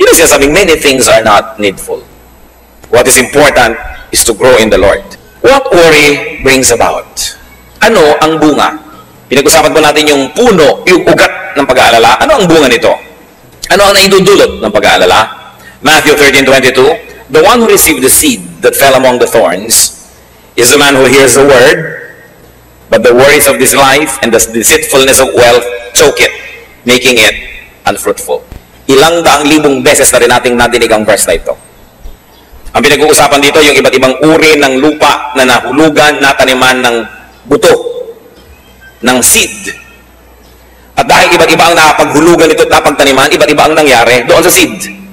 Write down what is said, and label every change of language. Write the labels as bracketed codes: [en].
[tl] Yun ang sinasabing, [en] many things are not needful. What is important is to grow in the Lord. What worry brings about? [tl] Ano ang bunga? Pinag-usapan po natin yung puno, yung ugat ng pag-aalala. Ano ang bunga nito? Ano ang naidudulot ng pag-aalala? [en] Matthew 13:22, the one who received the seed that fell among the thorns is the man who hears the word, but the worries of this life and the deceitfulness of wealth choke it, making it unfruitful. [tl] Ilang daang libong beses na rin nating nadinig ang verse na ito. Ang pinag-uusapan dito, yung iba't ibang uri ng lupa na nahulugan, nataniman ng buto, ng seed. At dahil iba't iba ang napaghulugan ito at napagtaniman, iba't iba ang nangyari doon sa seed.